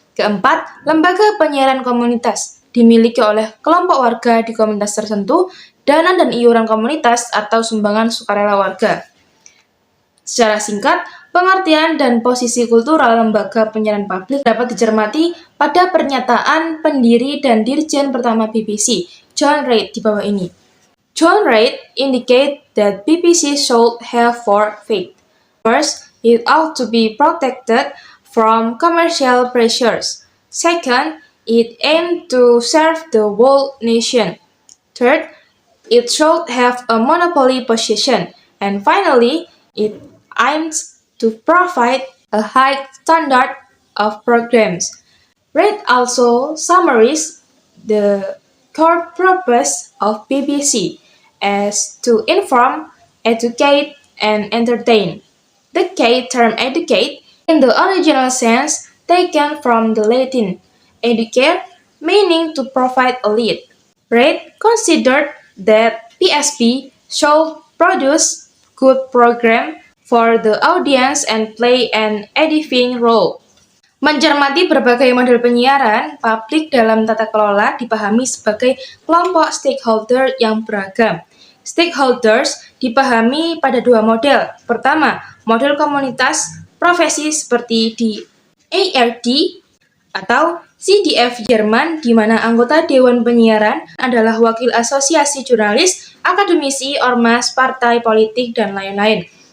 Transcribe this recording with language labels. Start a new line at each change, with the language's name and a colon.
Indonesian: Keempat, lembaga penyiaran komunitas dimiliki oleh kelompok warga di komunitas tertentu, dana dan iuran komunitas atau sumbangan sukarela warga. Secara singkat, pengertian dan posisi kultural lembaga penyiaran publik dapat dicermati pada pernyataan pendiri dan dirjen pertama BBC, John Reid di bawah ini.
English: John Reid indicate that BBC should have 4 faith. First, it ought to be protected from commercial pressures. Second, It aimed to serve the whole nation. Third, it should have a monopoly position. And finally, it aims to provide a high standard of programs. Reid also summarized the core purpose of BBC as to inform, educate, and entertain. The K term educate, in the original sense taken from the Latin educare, meaning to provide a lead. Reid considered that PSB should produce good program for the audience and play an edifying role.
Indonesian: Mencermati berbagai model penyiaran, publik dalam tata kelola dipahami sebagai kelompok stakeholder yang beragam. Stakeholders dipahami pada dua model. Pertama, model komunitas profesi seperti di ARD atau CDF Jerman, di mana anggota Dewan Penyiaran adalah wakil asosiasi jurnalis, akademisi, ormas, partai politik, dan lain-lain.